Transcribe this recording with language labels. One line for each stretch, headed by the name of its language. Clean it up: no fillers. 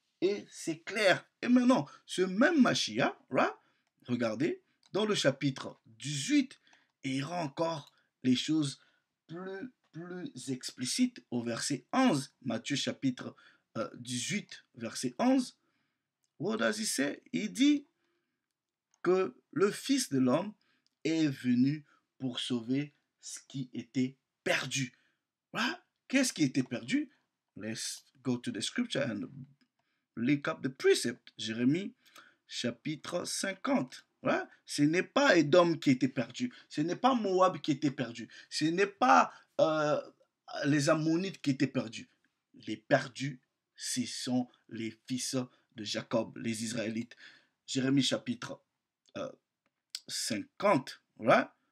French: Et c'est clair. Et maintenant, ce même Mashiach, right, regardez, dans le chapitre 18, il rend encore les choses plus explicites au verset 11. Matthieu chapitre 18, verset 11.
English: What does he say?
French: Il dit que le Fils de l'homme est venu pour sauver ce qui était perdu. Right? Qu'est-ce qui était perdu?
English: Let's go to the scripture and link up the precept.
French: Jérémie chapitre 50. Voilà. Ce n'est pas Édom qui était perdu. Ce n'est pas Moab qui était perdu. Ce n'est pas les Ammonites qui étaient perdus. Les perdus, ce sont les fils de Jacob, les Israélites. Jérémie chapitre 50. Voilà.